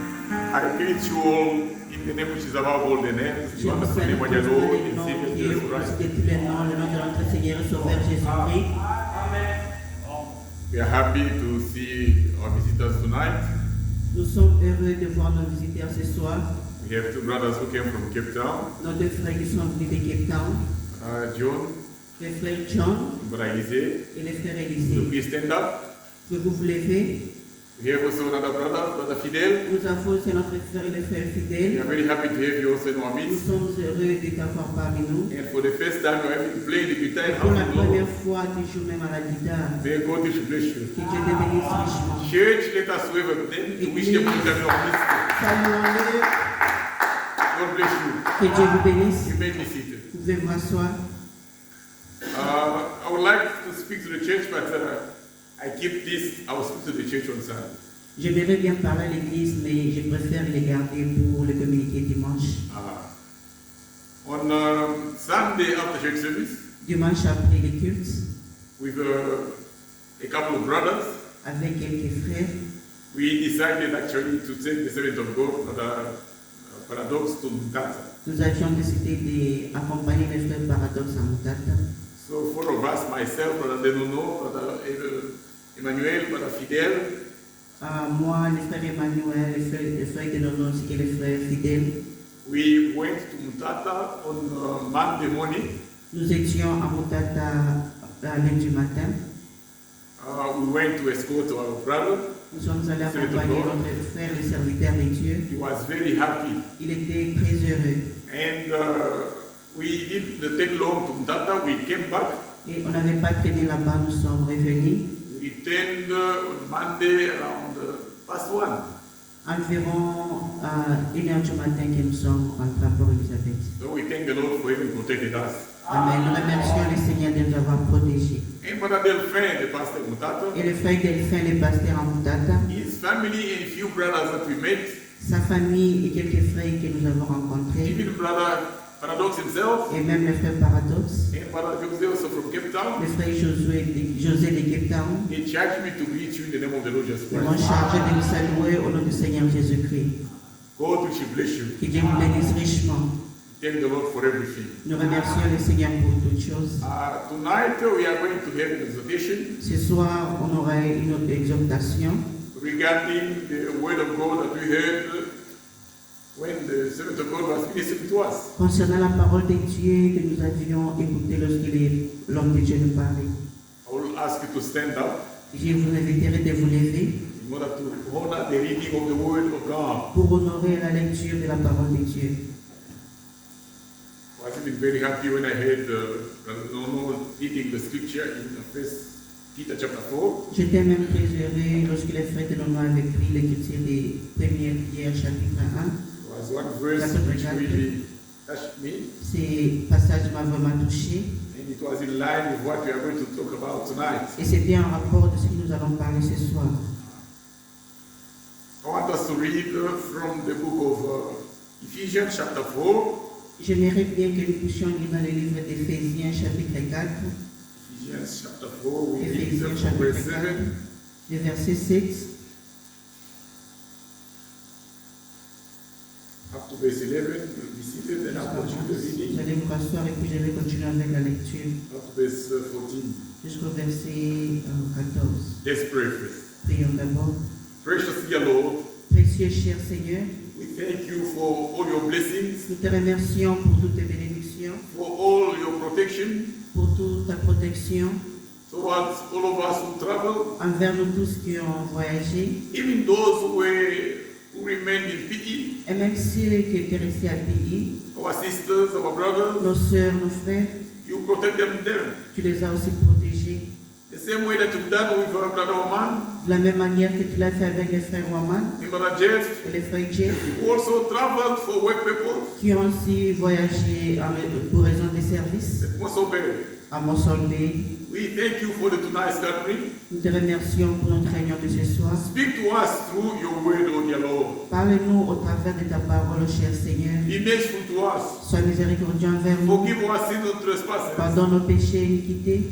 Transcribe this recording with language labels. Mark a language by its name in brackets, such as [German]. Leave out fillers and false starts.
[English] I greet you all in the name which is above all the names. [French] Je [English] You [French] vous [English] understand the name of [French] tous [English] your Lord [French] les [English] and [French] noms [English] Savior [French] qui est [English] Jesus [French] au-dessus [English] Christ. [French] de tous les noms, le nom de notre Seigneur et Sauveur Jésus-Christ. [English] We are happy to see our visitors tonight. [French] Nous sommes heureux de voir nos visiteurs ce soir. [English] We have two brothers who came from Cape Town, [French] Nos deux frères qui sont venus de Cape Town, [English] John [French] le frère John [English] and Brother Isaiah. [French] et le frère [English] So [French] Élisée. [English] please stand up. [French] Que vous vous levez. [English] We have also another brother, Brother Fidel. [French] Nous avons aussi notre frère et le frère [English] We [French] fidèle. [English] are very happy to have you also in our [French] Nous [English] midst. [French] sommes heureux de t'avoir parmi nous. [English] And for the first time, we are having to play the guitar in [French] Pour la [English] house of the [French] première [English] Lord. [French] fois, tu joues même à la guitare. [English] May God bless you. [French] Que Dieu te bénisse richement. [English] Church, let us wave at them to wish them to come in our midst. [French] Saluons-le. [English] God bless you. [French] Que Dieu vous bénisse. [English] You may be seated. [French] Vous pouvez vous asseoir. [English] I would like to speak to the church, but I keep this. I will speak to the church on Sunday. [French] J'aimerais bien parler à l'église, mais je préfère les garder pour le communiqué dimanche. [English] On Sunday after church service, [French] Dimanche après les cultes, [English] with a couple of brothers, [French] avec quelques frères, [English] we decided actually to take the servant of God for the Paradox to Mutata. [French] nous avions décidé d'accompagner les frères Paradoxe à Mutata. [English] So four of us, myself, Brother Denono, Brother Emmanuel, Brother Fidel, [French] Moi, le frère Emmanuel, le frère de Nono, ainsi que le frère fidèle, [English] we went to Mutata on Monday morning. [French] nous étions à Mutata à lundi matin. [English] We went to escort our brother. [French] Nous sommes allés accompagner notre frère, le serviteur de Dieu. [English] He was very happy. [French] Il était très heureux. [English] And we didn't take long to Mutata. We came back. [French] Et on n'avait pas traîné là-bas, nous sommes revenus. [English] We returned on Monday around past 1. [French] Environ à 1h du matin que nous sommes rentrés à Port-Elisabeth. [English] So we thank the Lord for having protected us. Amen. [French] Nous remercions le Seigneur de nous avoir protégés. [English] And Brother Delphin, the pastor of Mutata, [French] Et le frère Delphin, le pasteur à Mutata, [English] his family and few brothers that we met, [French] sa famille et quelques frères que nous avons rencontrés, [English] even Brother Paradox himself, [French] et même le frère Paradoxe, [English] and Brother Jose also from Cape Town, [French] le frère José de Cape Town, [English] they charged me to greet you in the name of the Lord Jesus [French] ils m'ont [English] Christ. [French] chargé de vous saluer au nom du Seigneur Jésus-Christ. [English] God will bless you. [French] Que Dieu vous bénisse richement. [English] Thank the Lord for everything. [French] Nous remercions le Seigneur pour toutes choses. [English] Tonight we are going to have an exhortation [French] Ce soir, on aura une autre exhortation [English] regarding the word of God that we heard when the servant of God was ministering to us. [French] concernant la parole de Dieu que nous avions écoutée lorsque l'homme de Dieu nous parlait. [English] I will ask you to stand up [French] Je vous inviterai de vous lever [English] in order to honor the reading of the word of God. [French] pour honorer la lecture de la parole de Dieu. [English] I was even very happy when I heard Brother Nono reading the scripture in 1 Peter chapter 4. [French] J'étais même très heureux lorsque les frères de Nono avaient pris l'écriture des premières Pierre chapitre 1. [English] There was one verse which really touched me, [French] Ce passage m'a vraiment touché [English] and it was in line with what we are going to talk about tonight. [French] et c'était en rapport de ce que nous allons parler ce soir. [English] I want us to read from the book of Ephesians chapter 4. [French] J'aimerais bien que nous puissions lire dans le livre d'Éphésiens chapitre 4, [English] Ephesians chapter 4, we read [French] Éphésiens [English] from [French] chapitre [English] verse [French] 4, [English] 7. [French] le verset 7 [English] up to verse 11. We'll be seated and I'll continue the [French] Vous [English] reading [French] allez vous rasseoir et puis je vais continuer avec la lecture [English] up to verse 14. [French] jusqu'au verset 14. [English] Let's pray first. [French] Prions d'abord. [English] Precious dear Lord, [French] Précieux cher Seigneur, [English] we thank you for all your blessings, [French] nous te remercions pour toutes tes bénédictions, [English] for all your protection [French] pour toute ta protection [English] towards all of us who travel, [French] envers nous tous qui ont voyagé, [English] even those who remained in Pity, [French] et même ceux qui étaient restés à Pays, [English] our sisters, our brothers. [French] nos sœurs, nos frères, [English] You protect them there. [French] tu les as aussi protégés. [English] The same way that you've done with our brother Oman, [French] De la même manière que tu l'as fait avec les frères Waman [English] and brother Jeff, [French] et les frères Jeff, [English] who also traveled for work purpose, [French] qui ont aussi voyagé pour raison de service [English] at Mosobel. [French] à Monsolbé. [English] We thank you for the tonight's gathering. [French] Nous te remercions pour notre réunion de ce soir. [English] Speak to us through your word, O dear Lord. [French] Parle-nous au travers de ta parole, cher Seigneur. [English] Be merciful to us. [French] Sois miséricordieux envers nous. [English] Forgive our sins and trespasses. [French] Pardonne nos péchés et iniquités.